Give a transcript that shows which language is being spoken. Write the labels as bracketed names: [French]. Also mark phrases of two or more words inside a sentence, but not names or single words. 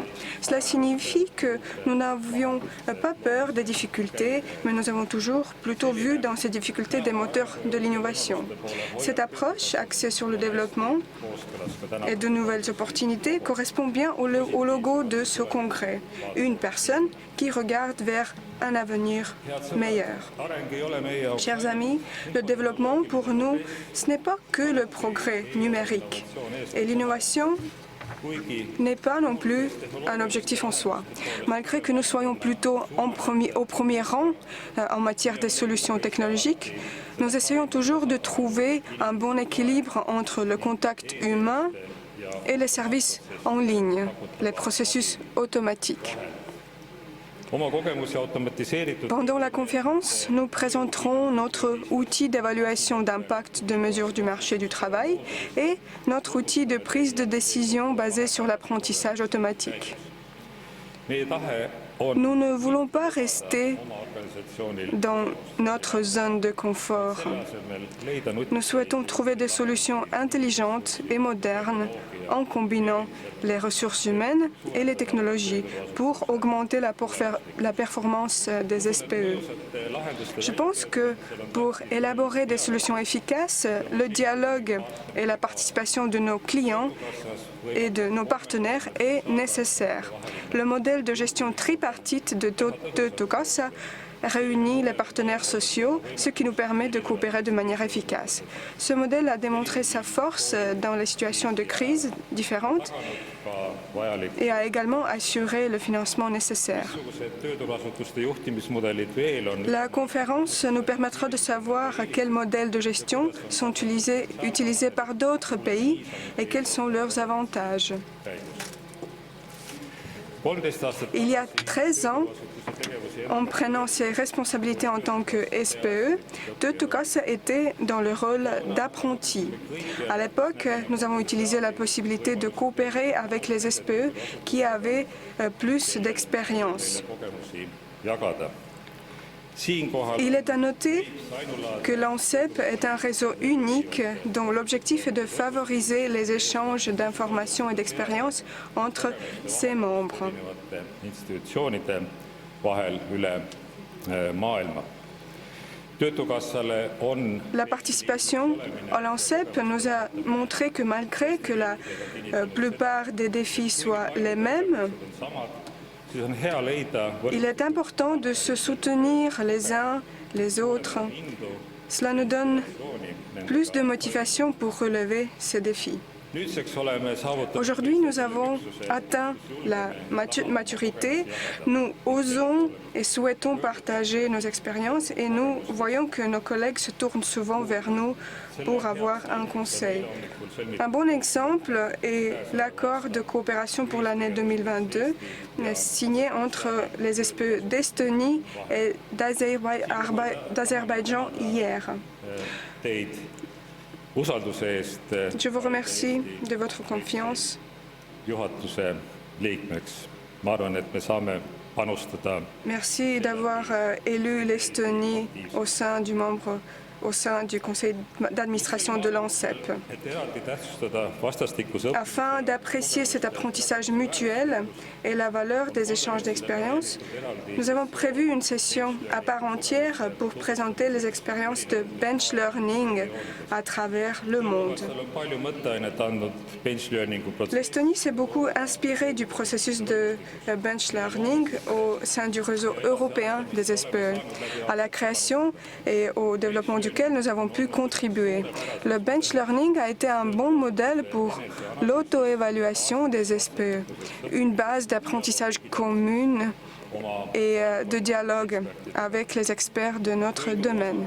[French] Cela signifie que nous n'avions pas peur des difficultés, mais nous avons toujours plutôt vu dans ces difficultés des moteurs de l'innovation. Cette approche axée sur le développement et de nouvelles opportunités correspond bien au logo de ce congrès. Une personne qui regarde vers un avenir meilleur. [Estonian] areng ei ole meie jaoks [French] Chers amis, le développement pour nous, ce n'est pas que le progrès numérique. Et l'innovation [Estonian] kuigi [French] n'est pas non plus un objectif en soi. Malgré que nous soyons plutôt au premier rang en matière des solutions technologiques, nous essayons toujours de trouver un bon équilibre entre le contact humain et les services en ligne, les processus automatiques. [Estonian] oma kogemusi automatiseeritud [French] Pendant la conférence, nous présenterons notre outil d'évaluation d'impact de mesure du marché du travail et notre outil de prise de décision basé sur l'apprentissage automatique. [Estonian] meie tahe on [French] Nous ne voulons pas rester [Estonian] oma organisatsioonil [French] dans notre zone de confort. [Estonian] asemel leida [French] Nous souhaitons trouver des solutions intelligentes et modernes en combinant les ressources humaines et les technologies pour augmenter la performance des SPE. Je pense que pour élaborer des solutions efficaces, le dialogue et la participation de nos clients et de nos partenaires est nécessaire. Le modèle de gestion tripartite de Töötukassa réunit les partenaires sociaux, ce qui nous permet de coopérer de manière efficace. Ce modèle a démontré sa force dans les situations de crise différentes [Estonian] vajalik. [French] et a également assuré le financement nécessaire. [Estonian] Niisugused tööturuasutuste juhtimismudelid veel on [French] La conférence nous permettra de savoir quels modèles de gestion sont utilisés par d'autres pays et quels sont leurs avantages. [Estonian] 13 aastat [French] Il y a 13 ans, en prenant ses responsabilités en tant que SPE, Töötukassa était dans le rôle d'apprenti. À l'époque, nous avons utilisé la possibilité de coopérer avec les SPE qui avaient plus d'expérience. [Estonian] kogemusi jagada. Siinkohal [French] Il est à noter que l'ANSEP est un réseau unique dont l'objectif est de favoriser les échanges d'informations et d'expériences entre ses membres. [Estonian] erinevate institutsioonide vahel üle maailma. Töötukassale on [French] La participation à l'ANSEP nous a montré que malgré que la plupart des défis soient les mêmes, [Estonian] samad, siis on hea leida [French] il est important de se soutenir les uns les autres. Cela nous donne plus de motivation pour relever ces défis. [Estonian] Nüüdseks oleme saavutanud [French] Aujourd'hui, nous avons atteint la maturité. Nous osons et souhaitons partager nos expériences et nous voyons que nos collègues se tournent souvent vers nous pour avoir un conseil. Un bon exemple est l'accord de coopération pour l'année 2022 signé entre les SPE d'Estonie et d'Azerbaïdjan hier. [Estonian] teid usalduse eest [French] Je vous remercie de votre confiance. [Estonian] juhatuse liikmeks. Ma arvan, et me saame panustada [French] Merci d'avoir élu l'Estonie au sein du conseil d'administration de l'ANSEP. [Estonian] et eraldi tähtsustada vastastikuse [French] Afin d'apprécier cet apprentissage mutuel et la valeur des échanges d'expériences, nous avons prévu une session à part entière pour présenter les expériences de [English] bench learning [French] à travers le monde. [Estonian] õppekavadel on palju mõtteainet andnud [English] bench learningu [Estonian] protsessi. [French] L'Estonie s'est beaucoup inspirée du processus de [English] bench learning [French] au sein du réseau européen des SPE, à la création et au développement duquel nous avons pu contribuer. Le [English] bench learning [French] a été un bon modèle pour l'auto-évaluation des SPE, une base d'apprentissage commune et de dialogue avec les experts de notre domaine.